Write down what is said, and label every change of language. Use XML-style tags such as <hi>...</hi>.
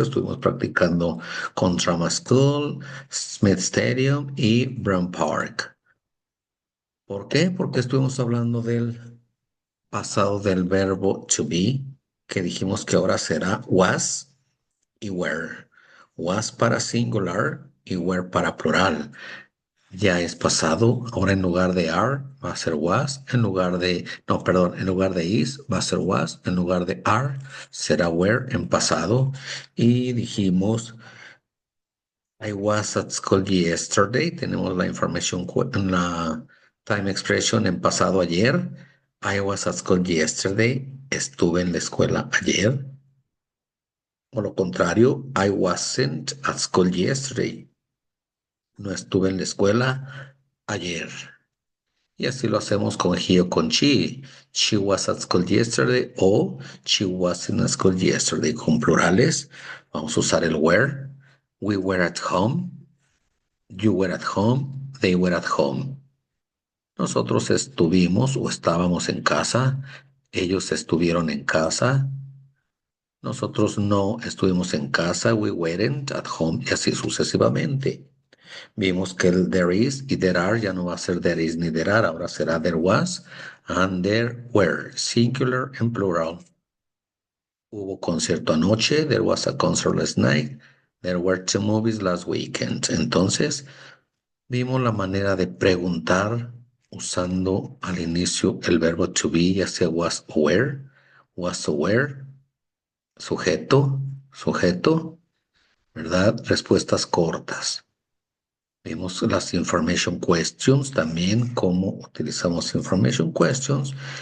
<es>Estuvimos practicando con Drama School, Smith Stadium y Brown Park. ¿Por qué? Porque estuvimos hablando del pasado del verbo to be, que dijimos que ahora será was y were. Was para singular y were para plural. Ya es pasado, ahora en lugar de are va a ser was, en lugar de is va a ser was, en lugar de are será were en pasado. Y dijimos,</es> <en>I was at school yesterday,</en> <es>tenemos la información en la time expression en pasado ayer.</es> <en>I was at school yesterday,</en> <es>estuve en la escuela ayer. O lo contrario,</es> <en>I wasn't at school yesterday.</en> <es>No estuve en la escuela ayer. Y así lo hacemos con he o con she.</es> <en>She was at school yesterday o she was in school yesterday.</en> <es>Con plurales vamos a usar el were.</es> <en>We were at home. You were at home. They were at home.</en> <es>Nosotros estuvimos o estábamos en casa. Ellos estuvieron en casa. Nosotros no estuvimos en casa.</es> <en>We weren't at home.</en> <es>Y así sucesivamente. Vimos que el there is y there are ya no va a ser there is ni there are, ahora será there was and there were, singular and plural. Hubo concierto anoche,</es> <en>there was a concert last night. There were two movies last weekend.</en> <es>Entonces, vimos la manera de preguntar usando al inicio el verbo to be, ya sea was aware, sujeto, ¿verdad? Respuestas cortas. Vimos las information questions también, cómo utilizamos information questions.</es>